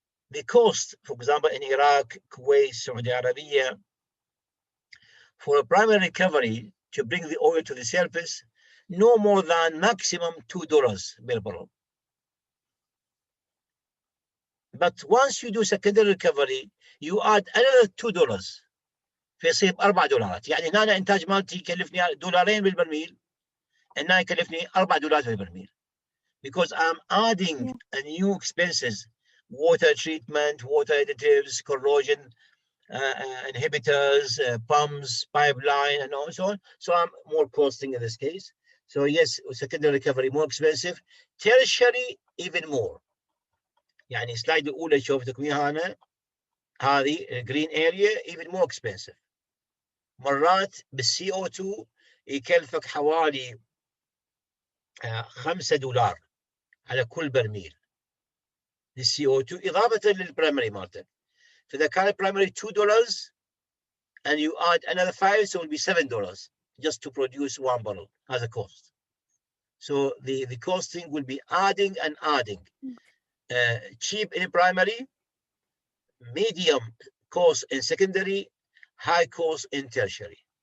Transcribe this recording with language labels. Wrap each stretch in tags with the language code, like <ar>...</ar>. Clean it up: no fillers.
<en>The cost, for example, in Iraq, Kuwait, Saudi Arabia, for a primary recovery to bring the oil to the surface, no more than maximum $2 per barrel. But once you do secondary recovery, you add another $2.</en> <ar>فيصير $4. يعني هنا أنا إنتاج مالتي يكلفني $2 بالبرميل، هنا يكلفني $4 بالبرميل.</ar> <en>Because I'm adding a new expenses, water treatment, water additives, corrosion inhibitors, pumps, pipeline, and so on. So I'm more costing in this case. So yes, secondary recovery more expensive. Tertiary even more.</en> <ar>يعني السلايد الأولى شوفتكم إياها أنا، هذه green area</ar> <en>even more expensive.</en> <ar>مرات بالCO2 يكلفك حوالي $5 على كل برميل للCO2 إضافة للبرايمري مالتك. فإذا كان البرايمري</ar> <en>$2 and you add another 5, so it will be $7 just to produce 1 barrel as a cost. So the costing will be adding and adding. Cheap in primary, medium cost in secondary, high cost in tertiary.</en>